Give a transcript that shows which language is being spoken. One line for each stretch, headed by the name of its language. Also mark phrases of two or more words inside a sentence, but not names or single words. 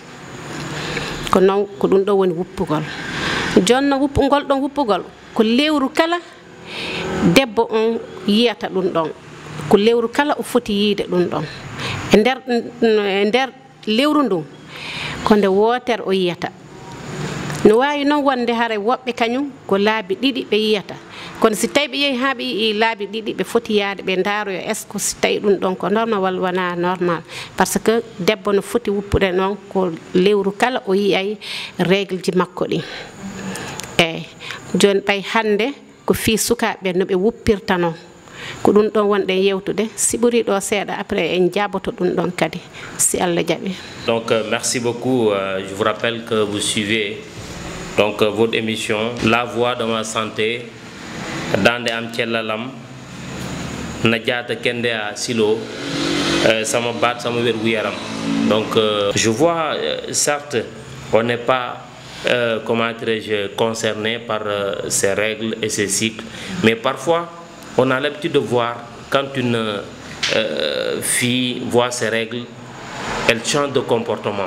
Fula: ko non ko ɗum ɗo woni wuppugol. Jonno wuppugol ɗon wuppugol ko lewru kala debbo on yiyata ɗum ɗon, ko lewru kala o foti yiide ɗum ɗon. E nder lewru ndun ko nde wootere o yiyata. No wawi noon wonde hare woɓɓe kañum ko laabi 2 ɓe yiyata, kono si tawi ɓe yehi ha ɓe yii laabi 2 ɓe foti yaade ɓe ndaaroyo
French: est ce que
Fula: si tawi ɗum ɗon ko normal walla wona normal,
French: parce que
Fula: debbo no foti wuppude noon ko lewru kala o yiyay règle ji makko ɗin. Eyyi joni ɓay hande ko fi sukaɓe no ɓe wuppirta noon ko ɗum ɗon wonɗen yewtude, si ɓuri ɗo seeɗa après en jaboto ɗum ɗon kadi si Allah jaɓi.
French: Donc merci beaucoup. Je vous rappelle que vous suivez donc votre émission La Voix de ma santé
Fula: dande am cellalam
French: Nadiata Kende à Silo
Wolof: sama baat sama wergu yaram.
French: Donc je vois certes on n'est pas comment dirais-je, concernées par ces règles et ces cycles. Mais parfois, on a l'habitude de voir, quand une fille voit ces règles, elle change de comportement.